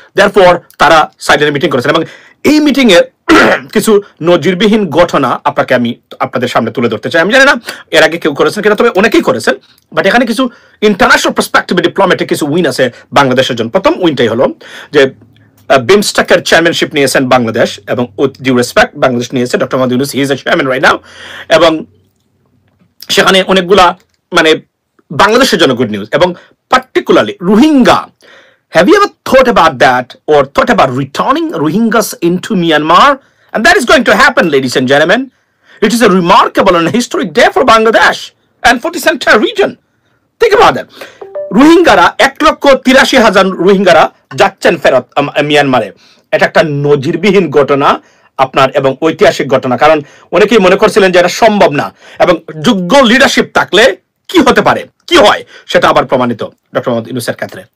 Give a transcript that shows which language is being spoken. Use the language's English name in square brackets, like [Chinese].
[Bangla] Therefore তারা সাইডে meeting করেছেন এবং এই মিটিং এর কিছু নজিরবিহীন ঘটনা আমি আপনাদের সামনে তুলে ধরতে চাই। আমি জানি না এর আগে কেউ করেছেন কিনা, তবে অনেকেই করেছেন, বাট এখানে কিছু ইন্টারন্যাশনাল পার্সপেক্টিভে ডিপ্লোম্যাটিক কিছু উইন আছে বাংলাদেশের জন্য। প্রথম উইনটাই হলো যে বিমস্টেকের চেয়ারম্যানশিপ নিয়েছেন বাংলাদেশ, এবং [English] with due respect [Bangla] বাংলাদেশ নিয়েছে doctor Mohammad Yunus, [English] he is a chairman right now, [Bangla] এবং সেখানে অনেকগুলা মানে বাংলাদেশের জন্য গুড নিউজ, এবং particularly Rohingya. [English] Have you ever thought about that or thought about returning Rohingyas into Myanmar? And that is going to happen, ladies and gentlemen. It is a remarkable and historic day for Bangladesh and for this entire region. Think about that. [Bangla] রোহিঙ্গারা 1,83,000 রোহিঙ্গারা যাচ্ছেন ফেরত মিয়ানমারে। এটা একটা নজিরবিহীন ঘটনা আপনার এবং ঐতিহাসিক ঘটনা, কারণ অনেকেই মনে করছিলেন যে এটা সম্ভব না, এবং যোগ্য লিডারশিপ থাকলে কি হতে পারে, কি হয় সেটা আবার প্রমাণিত ডক্টর মোহাম্মদ ইউনূসের ক্ষেত্রে।